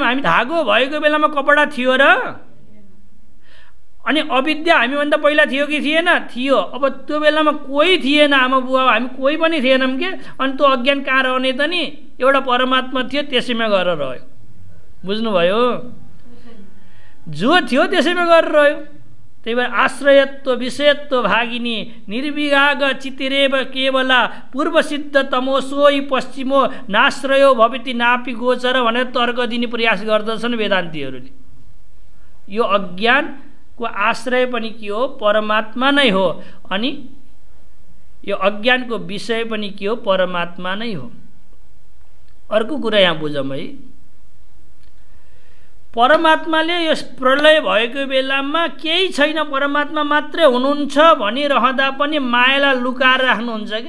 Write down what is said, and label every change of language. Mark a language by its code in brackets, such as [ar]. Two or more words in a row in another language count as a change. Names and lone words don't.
[ne] हामी धागो भएको बेलामा कपडा थियो र? अनि अविद्या हामीभन्दा पहिला थियो कि थिएन? थियो। अब त्यो बेलामा कोही थिएन आमा बुवा, हामी कोही पनि थिएनौँ के। अनि त्यो अज्ञान कहाँ रहने त नि? एउटा परमात्मा थियो, त्यसैमा गएर रह्यो। बुझ्नुभयो? जो थियो त्यसैमा गरेर रह्यो। त्यही भएर [sa] आश्रयत्व विषयत्व भागिनी निर्विभाग चितिरेव केवला पूर्वसिद्ध तमोसोई पश्चिमो नाश्रयो भविति नापि गोचर [ne] भनेर तर्क दिने प्रयास गर्दछन् वेदान्तीहरूले। यो अज्ञानको आश्रय पनि के हो? परमात्मा नै हो। अनि यो अज्ञानको विषय पनि के हो? परमात्मा नै हो। अर्को कुरा यहाँ बुझौँ है, परमात्माले यो प्रलय भएको बेलामा केही छैन, परमात्मा मात्रै हुनुहुन्छ भनिरहँदा पनि मायालाई लुकाएर राख्नुहुन्छ क्या।